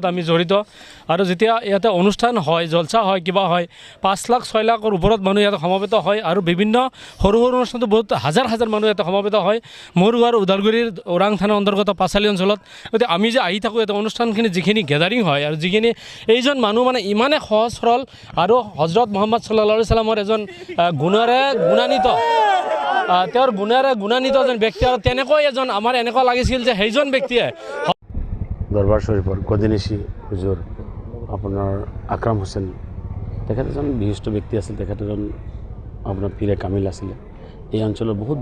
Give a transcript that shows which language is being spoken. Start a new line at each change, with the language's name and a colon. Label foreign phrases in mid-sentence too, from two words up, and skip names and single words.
Assamese: আমি জড়িত আৰু যেতিয়া ইয়াতে অনুষ্ঠান হয় জলসা হয় কিবা হয় 5 লাখ 6 লাখৰ ওপৰত মানুহ ইয়াতে সমবেত হয় আৰু বিভিন্ন সৰু সৰু অনুষ্ঠানতো বহুত হাজাৰ হাজাৰ মানুহ ইয়াতে সমবেত হয় মোৰ ঘৰ ওদালগুৰিৰ ওৰাং থানাৰ অন্তৰ্গত পাঁচালী অঞ্চলত গতিকে আমি যে আহি থাকোঁ ইয়াতে অনুষ্ঠানখিনি যিখিনি গেদাৰিং হয় আৰু যিখিনি এইজন মানুহ মানে ইমানে সহজ সৰল আৰু হজৰত মুহাম্মদ
Arabic: صلى الله عليه سلم
Assamese: এজন গুণেৰে গুণান্বিত তেওঁৰ গুণেৰে গুণান্বিত এজন ব্যক্তি আৰু তেনেকৈ এজন আমাৰ এনেকুৱা লাগিছিল যে সেইজন ব্যক্তিয়ে দৰবাৰ শৰীফৰ গদিনিশি হুজুৰ আপোনাৰ আকৰাম হুছেইন তেখেত এজন বিশিষ্ট ব্যক্তি আছিল তেখেত এজন আপোনাৰ পীৰে কামিল আছিলে এই অঞ্চলৰ বহুত